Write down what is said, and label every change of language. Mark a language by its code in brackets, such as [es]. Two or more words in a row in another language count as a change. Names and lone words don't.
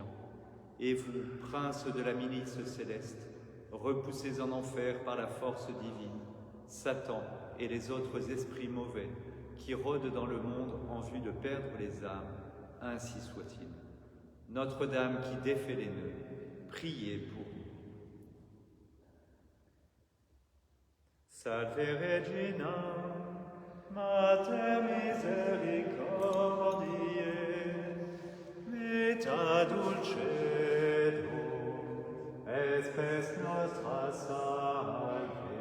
[fr] Et vous, prince de la milice céleste, repoussez en enfer par la force divine Satan et les autres esprits mauvais qui rôdent dans le monde en vue de perdre les âmes, ainsi soit-il. Notre-Dame qui défait les nœuds, priez pour nous. [la] Salve Regina, Mater misericordiae, vita dulcedo, espes nostra salve.